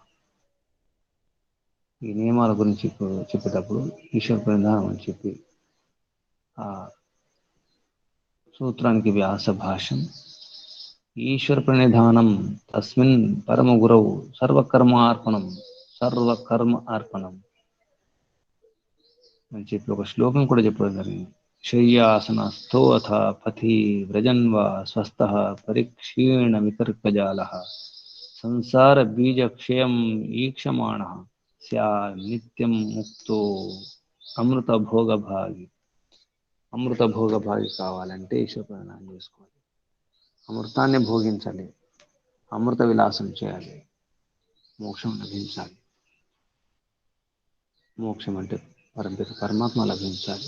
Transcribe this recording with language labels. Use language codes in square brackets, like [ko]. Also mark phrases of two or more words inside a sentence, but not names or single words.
[te] ఈ నియమాల గురించి చెప్పేటప్పుడు ఈశ్వర ప్రణిధానం అని చెప్పి ఆ సూత్రానికి వ్యాస భాష్యం [sa] ఈశ్వర ప్రణిధానం తస్మిన్ పరమ గురవు సర్వకర్మార్పణం [te] అని చెప్పి ఒక శ్లోకం కూడా చెప్పడం జరిగింది. [sa] शय्यासनस्थोऽथ पथि व्रजन् वा स्वस्थः परिक्षीणवितर्कजालः संसारबीजक्षयम् ईक्षमाणः स्यात् [te] ముక్తో అమృత భోగభాగి. అమృత భోగభాగి కావాలంటే ఈశ్వర ప్రణామం చేసుకోవాలి. అమృతాన్ని భోగించాలి, అమృత విలాసం చేయాలి, మోక్షం లభించాలి. మోక్షం అంటే పరంపిత పరమాత్మ లభించాలి.